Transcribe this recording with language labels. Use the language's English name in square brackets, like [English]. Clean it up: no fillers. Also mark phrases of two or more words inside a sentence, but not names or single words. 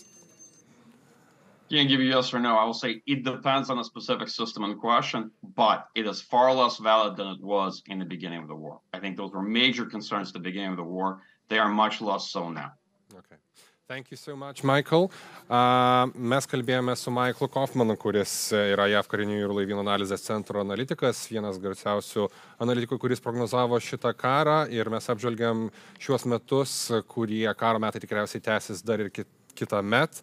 [English] Can't give you yes or no. I will say it depends on the specific system in question, but it is far less valid than it was in the beginning of the war. I think those were major concerns at the beginning of the war. They are much less so now. Okay. Thank you so much, Michael. [Lithuanian] Mes kalbėjome su Michaelu Kofmanu, kuris yra JAV Karinių ir laivynų analizės centro analitikas, vienas garsiausių analitikų, kuris prognozavo šitą karą, ir mes apžvelgiam šiuos metus, kurie karo metai tikriausiai tęsis dar ir kitą metą.